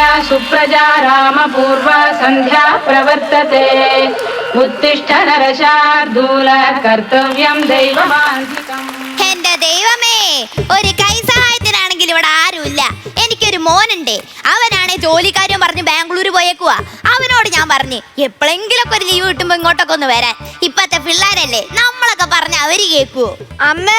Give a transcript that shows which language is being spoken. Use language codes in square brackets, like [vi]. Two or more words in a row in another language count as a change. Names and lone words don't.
[sa] सुप्रजा रामपूर्वा सन्ध्या प्रवर्तते उत्तिष्ठ नरशार्दूल कर्तव्यं दैवमान्तिकम्. [ml] എന്റെ ദൈവമേ, ഒരു കൈ സഹായത്തിനാണെങ്കിൽ ഇവിടെ ആരുമില്ല. എനിക്കൊരു മോനുണ്ട്. അവനാണെ ജോലിക്കാരും പറഞ്ഞ് ബാംഗ്ലൂർ പോയേക്കുവാ. അവനോട് ഞാൻ പറഞ്ഞു എപ്പോഴെങ്കിലൊക്കെ ഒരു ലീവ് കിട്ടുമ്പോ ഇങ്ങോട്ടൊക്കെ ഒന്ന് വരാൻ. ഇപ്പത്തെ പിള്ളേരല്ലേ, നമ്മളൊക്കെ പറഞ്ഞ അവര് കേക്കുവോ? അമ്മേ,